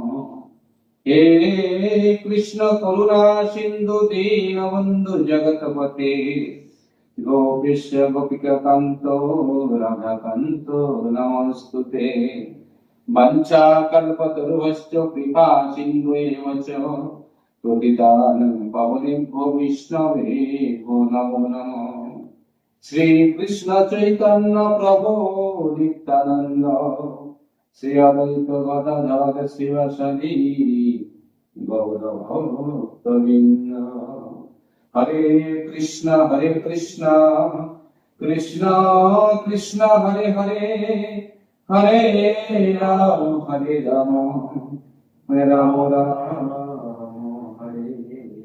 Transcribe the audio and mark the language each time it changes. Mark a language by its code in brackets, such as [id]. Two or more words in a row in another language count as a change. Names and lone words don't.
[sa] হে কৃষ্ণ করুণা সিন্ধু দীনবন্ধু জগৎপতে গোপীশ গোপিকা কান্ত রাধাকান্ত নমস্তুতে। বাঞ্ছা কল্পতরুশ্চ কৃপা সিন্ধুএব চ পতিতানাং পাবনেভ্যো বৈষ্ণবেভ্যো নমো নমঃ। [bn] শ্রী কৃষ্ণ চৈতন্য প্রভু নিত্যানন্দ শ্রী অদ্বৈত গদাধর শিবাসাদি গৌর ভক্তবৃন্দ। [sa] হরে কৃষ্ণ কৃষ্ণ কৃষ্ণ হরে হরে হরে রাম রাম রাম হরে হরে।